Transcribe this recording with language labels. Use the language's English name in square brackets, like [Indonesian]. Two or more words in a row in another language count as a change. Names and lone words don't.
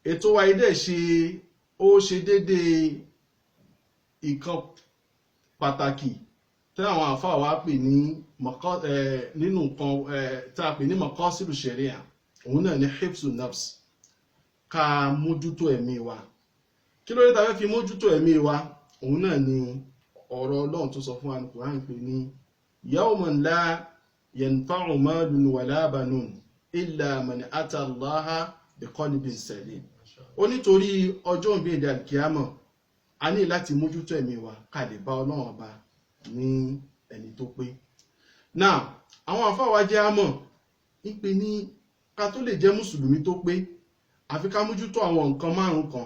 [Yoruba] ètò wa idẹ ó ṣe déédéé ìkan pàtàkì tí àwọn àfáà wa pè ní nínú nǹkan tá a pè ní [Arabic] مقاصد الشريعة, [Yoruba] òun náà ní [Arabic] حفظ النفس, [Yoruba] ká mójútó ẹ̀mí wa. Kí ló dé tá fẹ́ fi mójútó ẹ̀mí wa? Òun náà ni ọ̀rọ̀ Ọlọ́run tó sọ fún wa ní Qur'an pé ní [Arabic] يوم لا ينفع مال ولا بنون إلا من أتى الله بقلب سليم. [Yoruba] Ó nítorí ọjọ́ ìgbéǹde alkiyama a ní láti mójútó ẹ̀mí wa ká lè bá Ọlọ́run ọba ní ẹni tó pé. Náà àwọn àfáà wa jẹ́ àmọ̀ ìpè ní ká tó lè jẹ́ mùsùlùmí tó pé àfi ká mójútó àwọn nǹkan márùn kan.